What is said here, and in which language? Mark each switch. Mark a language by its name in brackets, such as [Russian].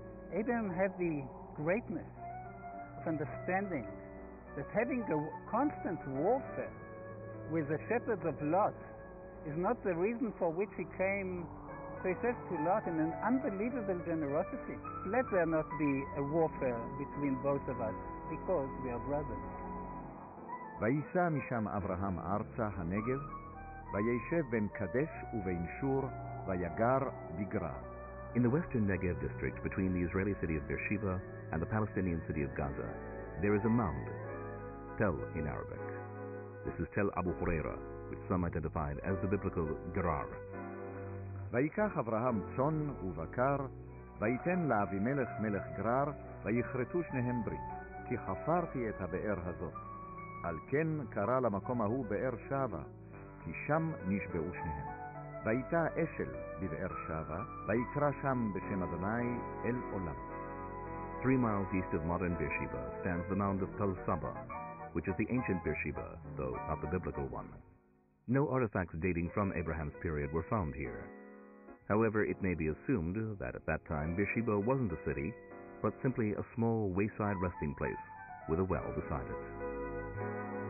[English] Abraham had the greatness of understanding that having a constant warfare with the shepherds of Lot is not the reason for which he came. So he says to Lot in an unbelievable generosity, let there not be a warfare between both of us, because we are brothers. [Hebrew] וייסע משם אברהם ארצה הנגב, וישב בין קדש ובין שור, ויגר בגרר. [English] In the western Negev district between the Israeli city of Beersheba and the Palestinian city of Gaza, there is a mound, Tel in Arabic. This is Tel Abu Huraira, which some identified as the biblical Gerar. [Hebrew] ויקח אברהם צאן ובקר, ויתן לאבימלך מלך גרר, ויכרתו שניהם ברית, כי חפרתי את הבאר הזאת. על כן קרא למקום ההוא באר שבה, כי שם נשבעו שניהם. ויטע אשל בבאר שבה, ויקרא שם בשם אדוני אל עולם. [English] 3 miles east of modern Beersheba stands the mound of Tel Saba, which is the ancient Beersheba, though not the biblical one. No artifacts dating from Abraham's period were found here. However, it may be assumed that at that time Beersheba wasn't a city, but simply a small wayside resting place with a well beside it.